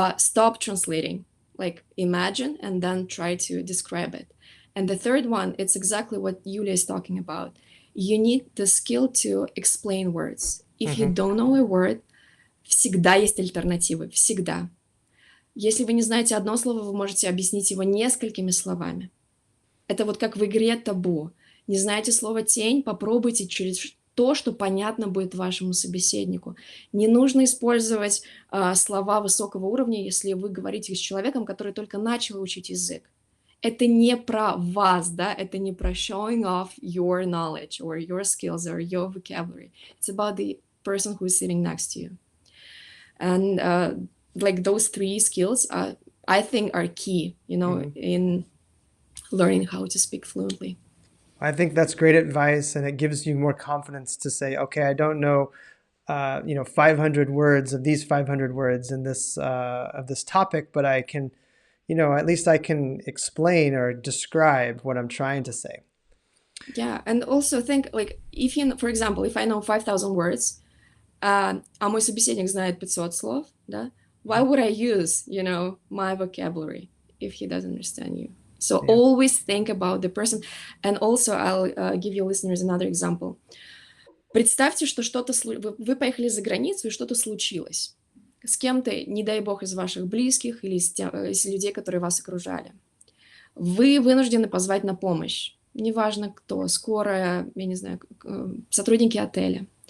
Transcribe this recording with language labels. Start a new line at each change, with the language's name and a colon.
English: Stop translating, like imagine and then try to describe it. And the third one, it's exactly what Yulia is talking about. You need the skill to explain words. If you don't know a word,
Russian: всегда есть альтернативы, всегда. Если вы не знаете одно слово, вы можете объяснить его несколькими словами. Это вот как в игре табу. Не знаете слово «тень», попробуйте через то, что понятно будет вашему собеседнику. Не нужно использовать слова высокого уровня, если вы говорите с человеком, который только начал учить язык. Это не про вас, да, это не про
English: showing off your knowledge or your skills or your vocabulary. It's about the person who is sitting next to you. And like those 3 skills, I think are key, you know, in learning how to speak fluently. I think that's great advice, and it gives you more confidence to say, okay, I don't know, 500 words of these 500 words in this of this topic, but I can, at least I can explain or describe what I'm trying to say. Yeah, and also think, like, if you, for example, if I know 5,000 words,
Russian: а мой собеседник знает 500 слов, да,
English: why would I use, my vocabulary if he doesn't understand you? So Yeah. always think about the person. And also I'll give you listeners another example.
Russian: Представьте, что что-то вы поехали за границу, и что-то случилось с кем-то, не дай бог, из ваших близких или из людей, которые вас окружали. Вы вынуждены позвать на помощь. Неважно кто, скорая, я не знаю, сотрудники отеля.